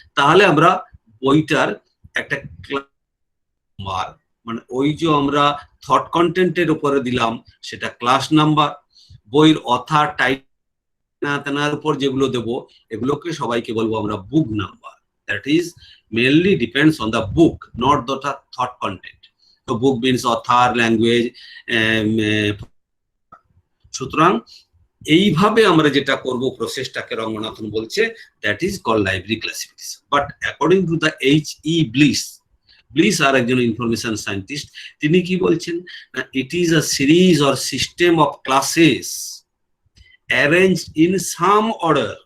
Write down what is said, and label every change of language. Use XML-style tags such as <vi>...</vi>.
<bn>তাহলে আমরা বইটার একটা নাম্বার, মানে ওই যে আমরা থট কন্টেন্টের উপরে দিলাম সেটা ক্লাস নাম্বার, বইয়ের অথার টাইটেল উপর যেগুলো দেবো এগুলোকে সবাইকে বলবো আমরা বুক number.</bn> <en>That is mainly depends on the book, not the thought content. So book means author, language.</en> <bn>সুতরাং এইভাবে আমরা যেটা করব প্রসেসটাকে রঙ্গনাথন বলছে</bn> <en>That is call library classification. But according to the H.E. Bliss</en> <bn>আর একজন ইনফরমেশন সায়েন্টিস্ট, তিনি কি বলছেন না,</bn> <en>It is a series or system of classes arrange in some order.</en>